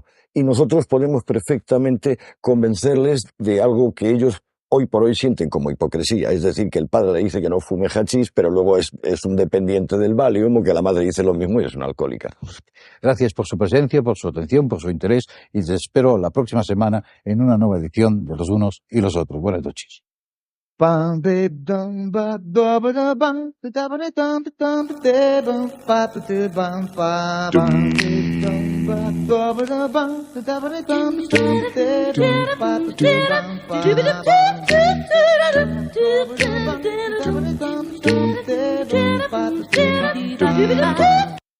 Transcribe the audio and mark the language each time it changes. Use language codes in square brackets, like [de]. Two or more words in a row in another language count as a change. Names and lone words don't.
[es] Y nosotros podemos perfectamente convencerles de algo que ellos hoy por hoy sienten como hipocresía. Es decir, que el padre le dice que no fume hachís, pero luego es un dependiente del Valium, o que la madre dice lo mismo y es una alcohólica. Gracias por su presencia, por su atención, por su interés, y te espero la próxima semana en una nueva edición de Los Unos y los Otros. Buenas noches. Bam babe dum ba da ba da bam da ba da dum dum da bum ba da bum ba bam dum ba da ba da bum da ba da dum dum da bum ba da bum ba